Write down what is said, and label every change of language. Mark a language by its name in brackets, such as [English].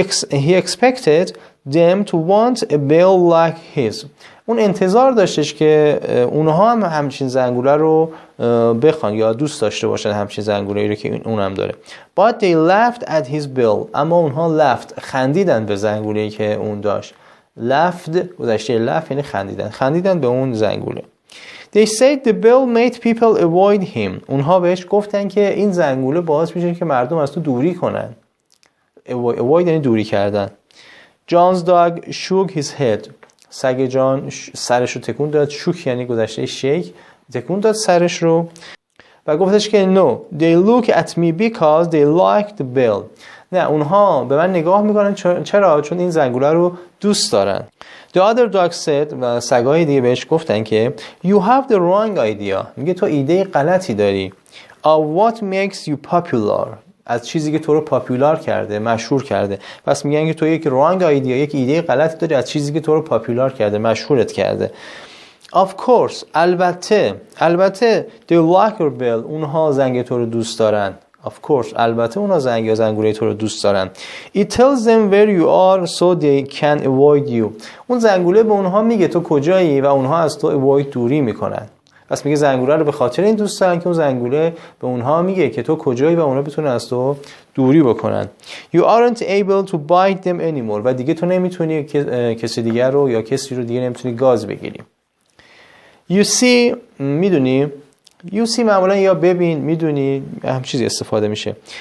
[English] He expected them to want a bell like his. [Persian] اون انتظار داشتش که اونها هم همچین زنگوله رو بخوان یا دوست داشته باشن همچین زنگوله‌ای رو که اونم داره. [English] But they laughed at his bell. [Persian] اما اونها خندیدن به زنگوله‌ای که اون داشت. laughed گذشته laugh یعنی خندیدن به اون زنگوله. [English] They said the bell made people avoid him. [Persian] اونها بهش گفتن که این زنگوله باعث میشه که مردم از تو دوری کنن. avoid یعنی دوری کردن. [English] John's dog shook his head. [Persian] سگ جان سرش رو تکون داد. [English] shook [Persian] یعنی گذشته [English] shake، [Persian] تکون داد سرش رو و گفتش که [English] no they look at me because they like the bell. [Persian] نه اونها به من نگاه میکنن چرا؟ چون این زنگوله رو دوست دارن. [English] The other dog said [Persian] و سگای دیگه بهش گفتن که [English] you have the wrong idea. [Persian] میگه تو ایده غلطی داری. [English] Of what makes you popular. [Persian] از چیزی که تو رو پاپولار کرده، مشهور کرده. پس میگن که تو یک [English] wrong idea، [Persian] یک ایده غلطی داری از چیزی که تو رو پاپولار کرده، مشهورت کرده. [English] Of course البته they like your bell. [Persian] اونها زنگ تو رو دوست دارن. [English] Of course [Persian] البته اونها زنگوله تو رو دوست دارن. [English] It tells them where you are so they can avoid you. [Persian] اون زنگوله به اونها میگه تو کجایی و اونها از تو avoid دوری میکنن. پس میگه زنگوله رو به خاطر این دوست دارن که اون زنگوله به اونها میگه که تو کجایی و اونها بتونن از تو دوری بکنن. [English] You aren't able to bite them anymore. [Persian] و دیگه تو نمیتونی کسی دیگر رو یا کسی رو دیگه نمیتونی گاز بگیری. [English] You see [Persian] میدونی You see معمولا یا ببین، میدونی، هم چیزی استفاده میشه.